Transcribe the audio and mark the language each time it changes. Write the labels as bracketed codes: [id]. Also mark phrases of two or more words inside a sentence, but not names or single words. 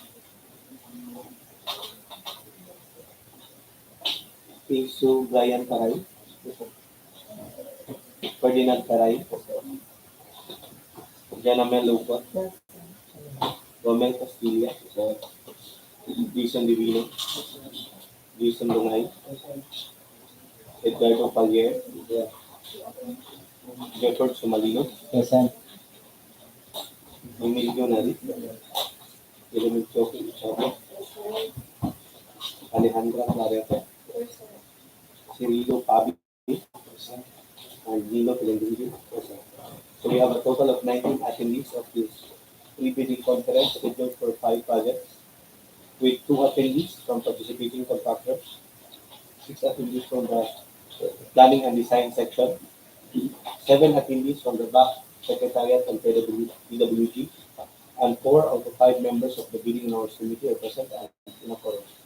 [en] Piso Brian Caray, Ferdinand Caray, Janamel Lupa, Romel Castilla, Jason Divino, Jason Dungay, Edgardo Pallier, Jefford Sumalino, Emilio Nari, Elemento Choki Chavo, Alejandra Clareta, Cirilo Pabi, and Nino Pellegrini. So we have a total of 19 attendees of this pre-bidding conference scheduled for 5 projects, with 2 attendees from participating contractors, 6 attendees from the planning and design section, 7 attendees from the back secretariat and PWG, and 4 out of 5 members of the bidding and awards committee are present and in accordance.